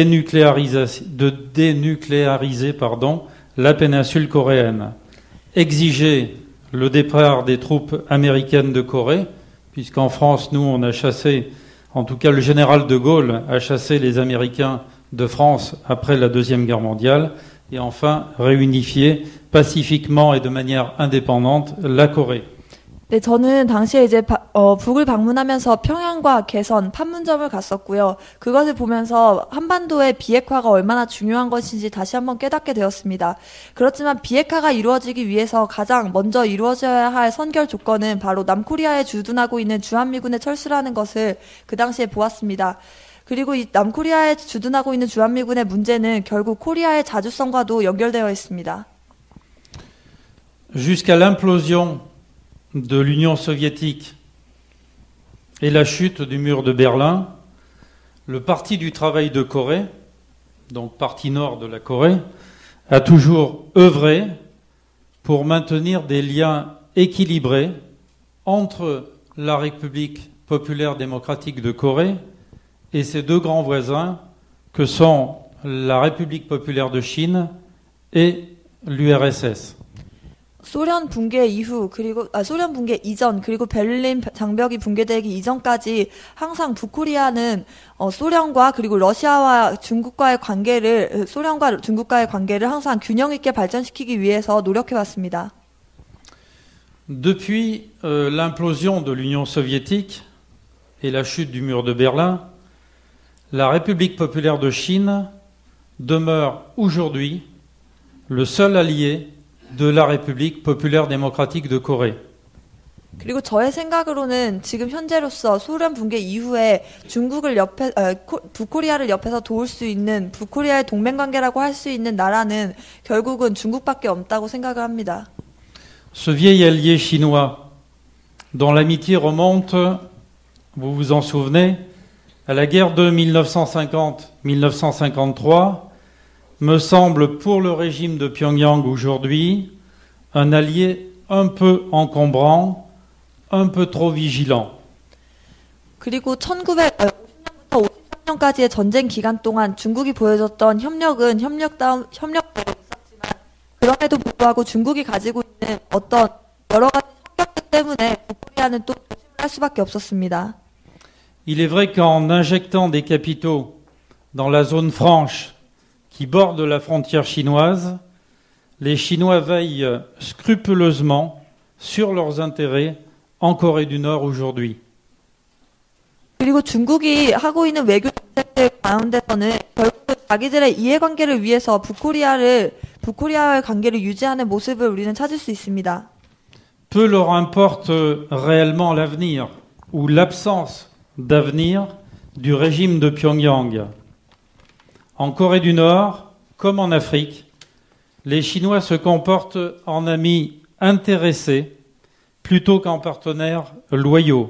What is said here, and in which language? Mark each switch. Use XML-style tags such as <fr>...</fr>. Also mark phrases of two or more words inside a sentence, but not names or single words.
<fr>dénucléariser la péninsule coréenne, exiger le départ des troupes américaines de Corée, puisqu'en France, nous, on a chassé, en tout cas le général de Gaulle a chassé les Américains de France après la Deuxième Guerre mondiale, et enfin réunifier pacifiquement et de manière indépendante la Corée.</fr> <ko>네, 저는 당시에 이제 북을 방문하면서 평양과 개선, 판문점을 갔었고요. 그것을 보면서 한반도의 비핵화가 얼마나 중요한 것인지 다시 한번 깨닫게 되었습니다. 그렇지만 비핵화가 이루어지기 위해서 가장 먼저 이루어져야 할 선결 조건은 바로 남코리아에 주둔하고 있는 주한미군의 철수라는 것을 그 당시에 보았습니다. 그리고 이 남코리아에 주둔하고 있는 주한미군의 문제는 결국 코리아의 자주성과도 연결되어 있습니다.</ko> <fr>Jusqu'à l'implosion de l'Union soviétique et la chute du mur de Berlin, le Parti du travail de Corée, donc partie nord de la Corée, a toujours œuvré pour maintenir des liens équilibrés entre la République populaire démocratique de Corée et ses deux grands voisins que sont la République populaire de Chine et l'URSS.</fr> <ko>소련 붕괴 이후 소련 붕괴 이전 그리고 베를린 장벽이 붕괴되기 이전까지 항상 북코리아는 소련과 그리고 러시아와 중국과의 관계를 항상 균형 있게 발전시키기 위해서 노력해 왔습니다.</ko> <fr>Depuis l'implosion de l'Union soviétique et la chute du mur de Berlin, la République populaire de Chine demeure aujourd'hui le seul allié de la République populaire démocratique de Corée.</fr> <ko>그리고 저의 생각으로는 지금 현재로서 소련 붕괴 이후에 북코리아를 옆에서 도울 수 있는 북코리아의 동맹관계라고 할 수 있는 나라는 결국은 중국밖에 없다고 생각을 합니다.</ko> <fr>Ce vieil allié chinois, dont l'amitié remonte, vous vous en souvenez, à la guerre de 1950-1953, me semble pour le régime de Pyongyang aujourd'hui un allié un peu encombrant, un peu trop vigilant.</fr> <ko>그리고 1950년부터 20년까지의 전쟁 기간 동안 중국이 보여줬던 협력은 협력대로 있었지만 그럼에도 불구하고 중국이 가지고 있는 어떤 여러 가지 성격들 때문에 북코리아는 또 조심을 할 수밖에 없었습니다.</ko> <fr>Il est vrai qu'en injectant des capitaux dans la zone franche qui borde la frontière chinoise, les Chinois veillent scrupuleusement sur leurs intérêts en Corée du Nord aujourd'hui.</fr> <ko>그리고 중국이 하고 있는 외교 정책들 가운데서는 결국 자기들의 이해관계를 위해서 북코리아와의 관계를 유지하는 모습을 우리는 찾을 수 있습니다.</ko> <fr>Peu leur importe réellement l'avenir ou l'absence d'avenir du régime de Pyongyang. En Corée du Nord, comme en Afrique, les Chinois se comportent en amis intéressés plutôt qu'en partenaires loyaux.</fr>